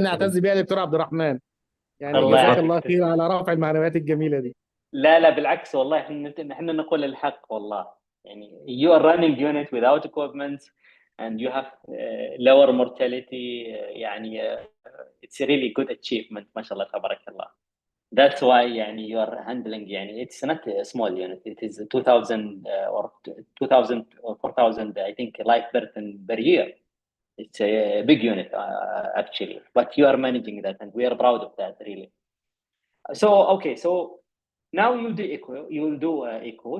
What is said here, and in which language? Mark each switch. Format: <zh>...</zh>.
<ar>نعتز بيها يا دكتور عبد الرحمن، يعني الله جزاك يعافيك. الله خير على رفع المعنويات الجميله دي. لا بالعكس والله احنا نقول الحق والله.</ar> <en>يعني you are running unit without equipment and you have lower mortality.</en> <ar>يعني</ar> <en>it's a really good achievement</en> <ar>ما شاء الله تبارك الله.</ar> <en>That's why يعني you are handling يعني it's not a small unit. It is 2000 or 2000 or 4,000, I think, live birth per year. It's a big unit, actually, but you are managing that, and we are proud of that, really. So, okay, so now you do echo, you will do echo.</en>